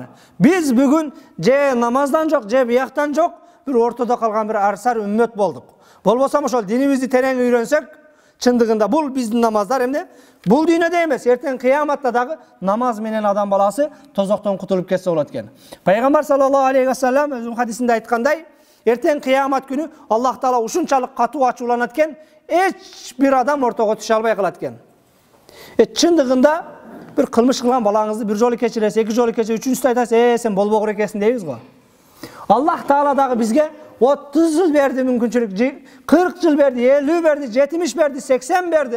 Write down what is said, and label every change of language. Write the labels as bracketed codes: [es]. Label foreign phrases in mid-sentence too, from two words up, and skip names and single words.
[ky] Биз бүгүн же намаздан жок, же бияктан жок, бир ортодо калган бир арсар үммөт болдук. Болбосом ошол динибизди терең үйрөнсөк, чындыгында бул биздин намаздар эмне? Бул дүйнөдө эмес, эртең кыяматта дагы намаз менен адам баласы тозоктон кутулуп кетсе болот экен. Пайгамбар [ar] صلى الله عليه وسلم [ky] өзүнүн хадисинде айткандай, эртең кыямат күнү Аллах Таала ушунчалык катуу ачууланат экен, эч бир адам ортого түшө албай калат экен. Чындыгында bir кылмыш кылган балаңызды bir жолу кечиресиз, эки жолу кечирип, үчүнчүсү айтасыз, сен болбогур экенсиң дейбиз го. Аллах Таала дагы бизге 30 жыл берди мүмкүнчүлүк, 40 жыл берди, 50 берди, 70 берди, 80 берди.